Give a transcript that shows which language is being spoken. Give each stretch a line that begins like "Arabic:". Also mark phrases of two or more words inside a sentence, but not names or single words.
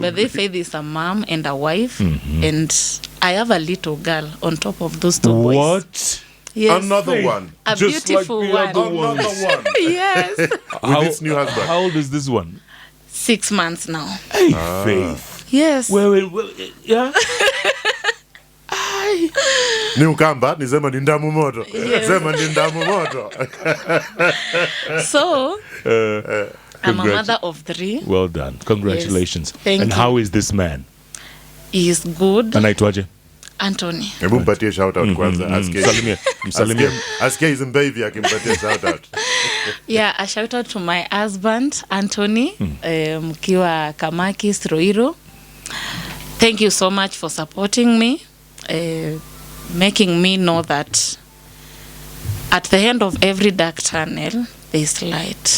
English: But they say there's a mom and a wife. And I have a little girl on top of those two boys. What? Yes. Another one. A Just beautiful like the one. other ones. Another one. Yes. With its new husband. How old is this one? 6 months now. Hey, Faith. Yes. Well, yeah.
Swahili: Ni ukamba, ni sema ni ndamu moto.
English: Yes.
Swahili: Sema ni ndamu moto.
English: So, I'm a mother of 3. Well done. Congratulations. Yes. Thank And you. how is this man? He is good.
Swahili: Anaitwaje?
English: Anthony.
Swahili: Hebu mpatie shout out kwanza. Msalimie. Asikie hizo baby akimpatia shout out.
English: Yeah, a shout out to my husband, Anthony, mkiwa Kamakis, Roiro. Thank you so much for supporting me, making me know that at the end of every dark tunnel, there's light.